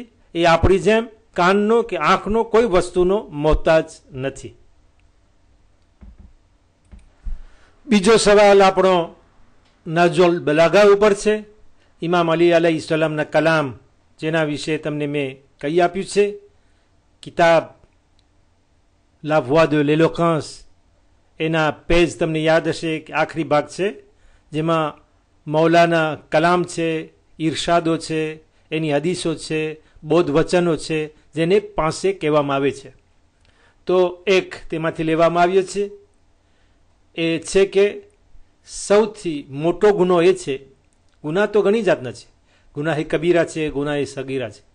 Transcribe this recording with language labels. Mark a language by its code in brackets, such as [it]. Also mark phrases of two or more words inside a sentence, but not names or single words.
[gu] એ આપણી જેમ કાનનો કે આંખનો કોઈ વસ્તુનો મોતાજ નથી. બીજો સવાલ આપણો નહજુલ બલાગા ઉપર છે. ઇમામ અલી અલૈહિ સલામના કલામ, જેના વિશે તમને મેં કહી આપ્યું છે. કિતાબ લા વોix de l'éloquence, એના પેજ તમને યાદ હશે કે આખરી ભાગ છે, જેમાં મૌલાના કલામ છે, ઈરશાદો છે, એની હદીસો છે, બોધ વચનો છે, જેને પાસે કહેવામાં આવે છે. તો એક તેમાંથી લેવામાં આવ્યો છે, એ છે કે સૌથી મોટો ગુનો એ છે, ગુના તો ઘણી જાતના છે, ગુનાહે કબીરા છે, ગુનાહે સગીરા છે.